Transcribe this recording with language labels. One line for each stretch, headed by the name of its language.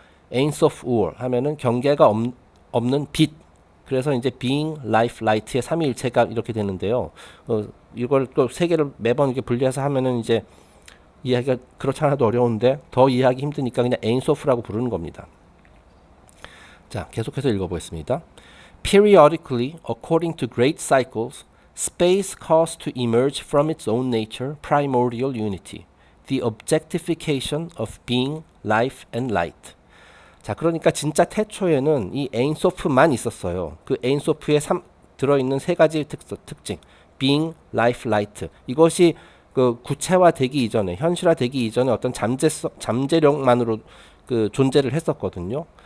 Korean: 에인소프월 하면은 경계가 없는 빛. 그래서 이제 being, life, light의 삼위일체가 이렇게 되는데요. 이걸 또 세 개를 매번 이렇게 분리해서 하면은 이제 이해하기가 그렇지 않아도 어려운데 더 이해하기 힘드니까 그냥 에인소프라고 부르는 겁니다. 자, 계속해서 읽어보겠습니다.
English: Periodically, according to great cycles, space caused to emerge from its own nature primordial unity, the objectification of being, life, and light.
Korean: 자, 그러니까 진짜 태초에는 이 에인소프만 있었어요. 그 에인소프에 들어있는 세 가지 특징, being, life, light. 이것이 그 구체화되기 이전에, 현실화되기 이전에 어떤 잠재력만으로 그 존재를 했었거든요.